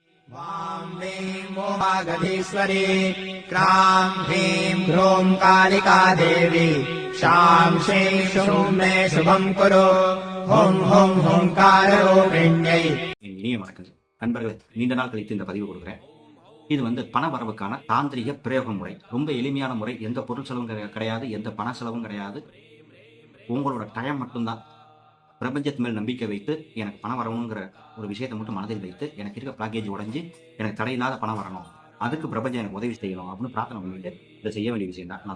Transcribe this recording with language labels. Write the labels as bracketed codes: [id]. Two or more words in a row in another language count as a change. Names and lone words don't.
[sa] वां ह्रीं मोहागधीश्वरी क्रां ह्रीं ह्रूं कालिका देवी शां श्रीं शूं मे शुभं कुरु हुं हुं हुंकाररूपिण्यै. [ta] இனிய வணக்கங்கள் நண்பர்களே, நீண்ட நாள் கழித்து இந்த பதிவு கொடுக்குறேன். இது பண வரவுக்கான தாந்திரிக பிரயோக முறை. ரொம்ப எளிமையான முறை. எந்த பொருள் செலவும் கிடையாது, எந்த பண செலவும் கிடையாது. உங்களோட டைம் மட்டும்தான். பிரபஞ்சத்து மேல் நம்பிக்கை வைத்து எனக்கு பணம் வரணுங்கிற ஒரு விஷயத்தை மட்டும் மனதில் வைத்து எனக்கு இருக்க பேக்கேஜ் உடைஞ்சு எனக்கு தடையில்லாத பணம் வரணும், அதுக்கு பிரபஞ்சம் எனக்கு உதவி செய்யணும் அப்படின்னு பிரார்த்தனை பண்ணிட்டு இதை செய்ய வேண்டிய விஷயம் தான்.